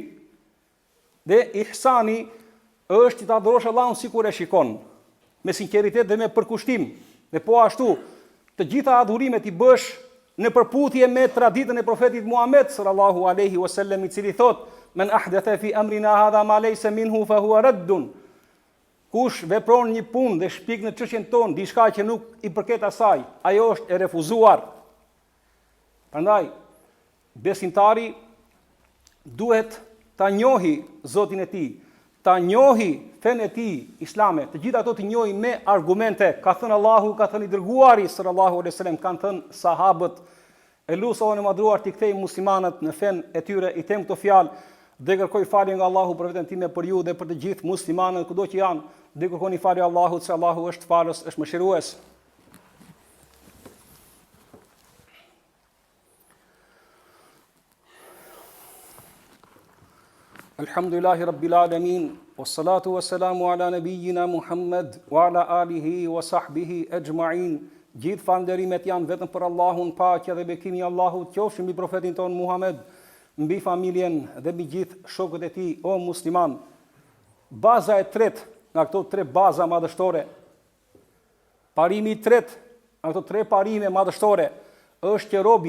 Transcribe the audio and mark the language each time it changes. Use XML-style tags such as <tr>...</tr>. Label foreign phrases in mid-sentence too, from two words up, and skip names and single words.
<sq>Dhe ihsani është të adhurosh Allahun sikur e shikon, me sinqeritet dhe me përkushtim. Dhe po ashtu, të gjitha adhurimet i bësh në përputhje me traditën e profetit Muhammed</sq> <ar>صلى الله عليه وسلم,</ar> <sq>i cili thot:</sq> <ar>"من أحدث في أمرنا هذا ما ليس منه فهو رد."</ar> <sq>Kush vepron një punë dhe shpik në çështjen tonë diçka që nuk i përket asaj, ajo është e refuzuar. Prandaj besimtari duhet ta njohë Zotin e tij, ta njohi fenë e tij islame, të gjitha ato të njohi me argumente, ka thënë Allahu, ka thënë i dërguari</sq> <ar>صلى الله عليه وسلم,</ar> <sq>kanë thënë sahabët. E lutem Allahun e madhruar t'i kthej muslimanët në fenë e tyre, i them këto fjalë dhe kërkoj falje nga Allahu për veten time, për ju dhe për të gjithë muslimanët kudo që janë, dhe kërkoni falje Allahut, se Allahu është falës, është mëshirues.</sq> <ar>الحمد لله رب العالمين، والصلاة والسلام على نبينا محمد وعلى آله وصحبه أجمعين.</ar> <sq>Gjithë falënderimet janë vetëm për Allahun, paqja dhe bekimi i Allahut qofshin mbi profetin ton Muhammed, mbi familjen dhe mbi gjithë shokët e tij, o musliman. Baza e tretë nga këto tre baza madhështore, parimi i tretë nga këto tre parime madhështore, është që robi</sq>